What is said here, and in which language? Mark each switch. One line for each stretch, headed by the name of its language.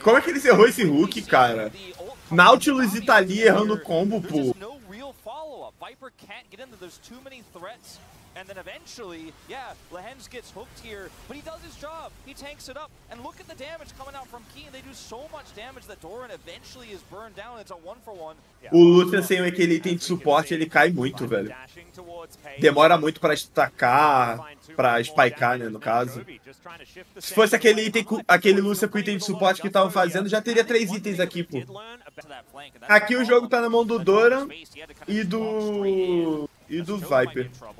Portuguese: Como é que ele errou esse hook, cara? Nautilus e Thalia errando o combo, pô.
English: Viper can't get in there. There's too many threats. And then eventually, yeah, Lehens gets hooked here, but he does his job. He tanks it up. And look at the damage coming out from Keen. They do so much damage that Doran eventually is burned down. It's a 1-for-1.
Portuguese: O Lucian sem aquele item de suporte, ele cai muito, velho. Demora muito pra estacar, pra spikear, né, no caso. Se fosse aquele item, aquele Lucian com item de suporte que estavam fazendo, já teria 3 itens aqui, pô. Aqui o jogo tá na mão do Doran e do Viper.